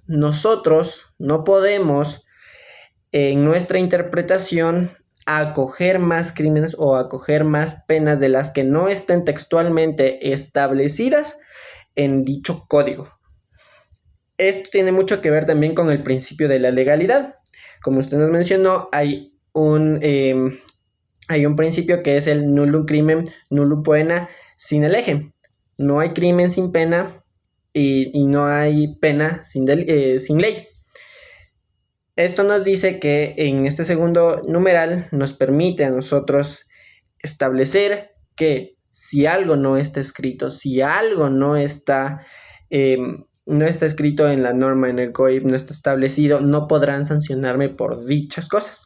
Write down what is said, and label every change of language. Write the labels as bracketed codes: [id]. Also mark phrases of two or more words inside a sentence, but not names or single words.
[es] Nosotros no podemos en nuestra interpretación acoger más crímenes o acoger más penas de las que no estén textualmente establecidas en dicho código. Esto tiene mucho que ver también con el principio de la legalidad. Como usted nos mencionó, hay un principio que es el [la] nullum crimen nullum poena sine lege. [es] No hay crimen sin pena y no hay pena sin ley. Esto nos dice que en este segundo numeral nos permite a nosotros establecer que si algo no está escrito, si algo no está escrito en la norma, en el COIP, no está establecido, no podrán sancionarme por dichas cosas.